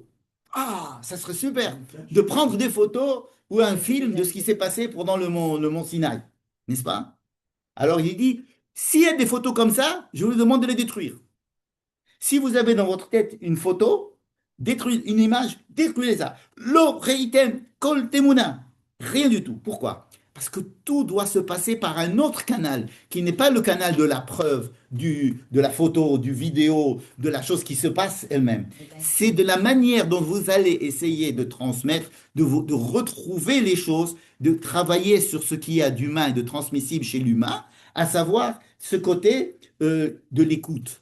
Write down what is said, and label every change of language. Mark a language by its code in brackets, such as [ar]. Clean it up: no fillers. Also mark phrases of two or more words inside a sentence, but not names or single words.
[fr] Ah, ça serait super de prendre des photos ou un film de ce qui s'est passé pendant le mont Sinaï. N'est-ce pas? Alors il dit, s'il y a des photos comme ça, je vous demande de les détruire. Si vous avez dans votre tête une photo, détruisez une image, détruisez-la. [he] לא ראיתם כל תמונה. [fr] Rien du tout. Pourquoi? Parce que tout doit se passer par un autre canal, qui n'est pas le canal de la preuve, de la photo, du vidéo, de la chose qui se passe elle-même. C'est de la manière dont vous allez essayer de transmettre, de retrouver les choses, de travailler sur ce qu'il y a d'humain et de transmissible chez l'humain, à savoir ce côté de l'écoute.